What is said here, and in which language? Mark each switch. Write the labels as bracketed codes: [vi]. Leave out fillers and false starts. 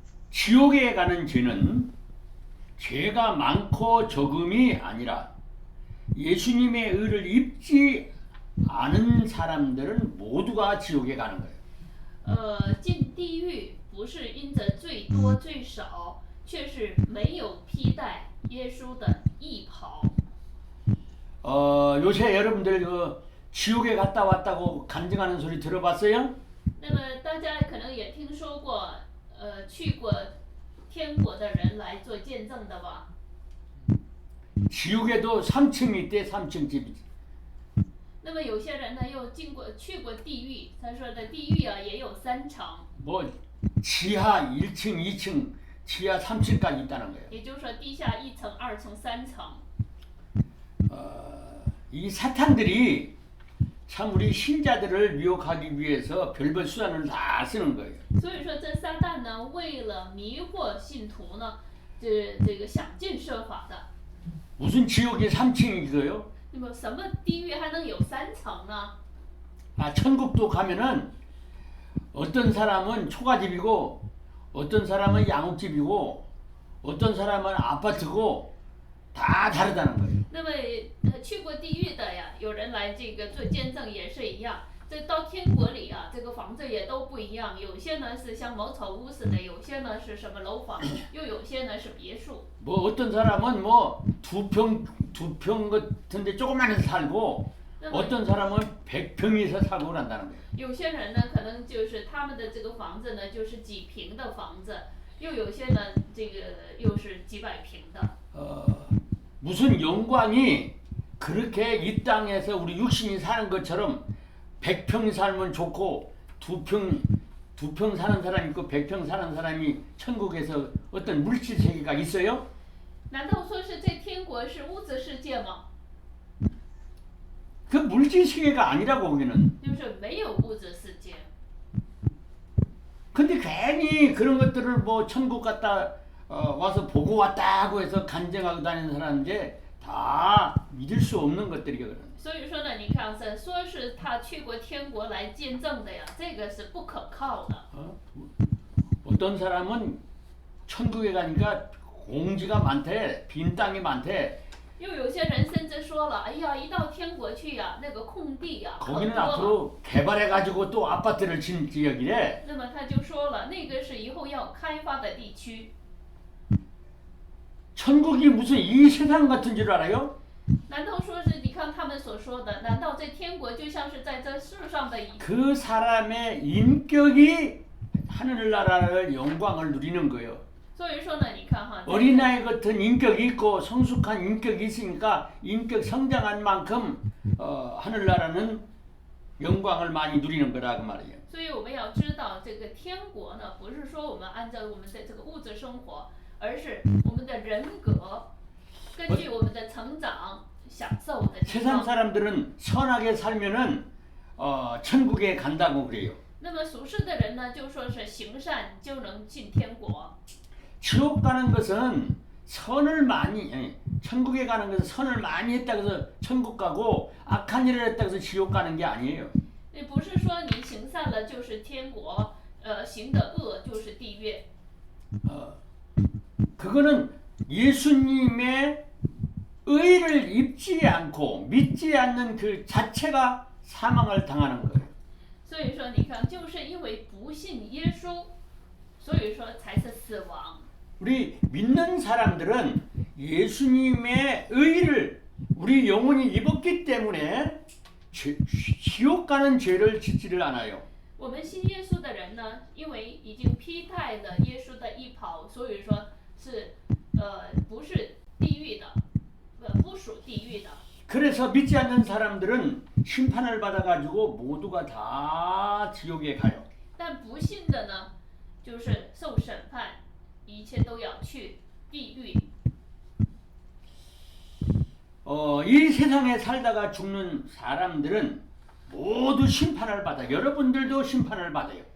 [ko] 지옥에 가는 죄는 죄가 많고 적음이 아니라 예수님의 의를 입지 않은 사람들은 모두가 지옥에 가는 거예요. [zh] 进地狱不是因着最多最少，却是没有披戴耶稣的义袍。 [ko] 요새 여러분들 그 지옥에 갔다 왔다고 간증하는 소리 들어봤어요? [zh] 那么大家可能也听说过，去过天国的人来做见证的吧？ [ko] 지옥에도 3층이 있대. 3층 집이. [zh] 那么有些人呢又去过地狱，他说的地狱啊也有3层， [ko] 뭐 지하 1층, 2층, 지하 3층까지 있다는 거예요. [zh] 也就是说地下1层、2层、3层。 [ko] 이 사탄들이 참 우리 신자들을 미혹하기 위해서 별별 수단을 다 쓰는 거예요. [zh] 所以说这撒旦呢，为了迷惑信徒呢，这个想尽设法的。 [ko] 무슨 지옥이 3층이고요? [zh] 那么什么地狱还能有3层呢？ [ko] 천국도 가면은 어떤 사람은 초가집이고 어떤 사람은 양옥집이고 어떤 사람은 아파트고 다 다르다는 거예요. [zh] 那么去过地狱的呀，有人来这个做见证也是一样。这到天国里啊，这个房子也都不一样，有些呢是像茅草屋似的，有些呢是什么楼房，又有些呢是别墅。 [ko] 뭐 어떤 사람은 뭐 두 평 같은데 조그만 데서 살고 어떤 사람은 100평에서 살고 그런다는 거예요. [zh] 有些人呢，可能就是他们的这个房子呢，就是几平的房子，又有些呢，这个又是几百平的。 [ko] 무슨 영광이 그렇게 이 땅에서 우리 육신이 사는 것처럼 100평 살면 좋고 두 평 사는 사람이 있고 100평 사는 사람이 천국에서 어떤 물질 세계가 있어요? [zh] 难道说是这天国是物质世界吗？ [ko] 그 물질 세계가 아니라고 거기는. [zh] 就是没有物质世界。 [ko] 근데 괜히 그런 것들을 뭐 천국 갔다 와서 보고 왔다 하고 해서 간증하고 다니는 사람인데 다 믿을 수 없는 것들이거든. [zh] 所以说呢，你看说是他去过天国来见证的呀，这个是不可靠的。 [ko] 어떤 사람은 천국에 가니까 공지가 많대, 빈 땅이 많대. [zh] 又有些人甚至说了，哎呀，一到天国去呀，那个空地呀很 [ko] 거기는 [zh] 多了。 [ko] 앞으로 개발해가지고 또 아파트를 짓는 지역이래. [zh] 那么他就说了，那个是以后要开发的地区。 [ko] 천국이 무슨 이 세상 같은 줄 알아요? [zh] 难道说是你看他们所说的？难道这天国就像是在这世上的一？ [ko] 그 사람의 인격이 하늘나라를 영광을 누리는 거예요. [zh] 所以说呢，你看哈， [ko] 어린아이 같은 인격이 있고 성숙한 인격이 있으니까 인격 성장한 만큼 하늘나라는 영광을 많이 누리는 거라 그 말이에요. [zh] 所以我们要知道，这个天国呢，不是说我们按照我们的这个物质生活，而是我们的人格，根据我们的成长享受的地 [ko] 세상 사람들은 선하게 살면은 천국에 간다고 그래요. [zh] 那么属世的人呢，就说是行善就能进天国。 [ko] 지옥 가는 것은 선을 많이 천국에 가는 것은 선을 많이 했다고 해서 천국 가고 악한 일을 했다고 해서 지옥 가는 게 아니에요. [zh] 那不是说你行善了就是天国，行的恶就是地狱。 [ko] 그거는 예수님의 의를 입지 않고 믿지 않는 그 자체가 사망을 당하는 거예요. [zh] 所以说，你看，就是因为不信耶稣，所以说才是死亡。 [ko] 우리 믿는 사람들은 예수님의 의를 우리 영혼이 입었기 때문에 지옥 가는 죄를 짓지를 않아요. [zh] 我们信耶稣的人呢，因为已经披戴了耶稣的衣袍，所以说是不是地狱的，不属地狱的。 [ko] 그래서 믿지 않는 사람들은 심판을 받아가지고 모두가 다 지옥에 가요. [zh] 但不信的呢，就是受审判，一切都要去地狱。 [ko] 이 세상에 살다가 죽는 사람들은 모두 심판을 받아. 여러분들도 심판을 받아요.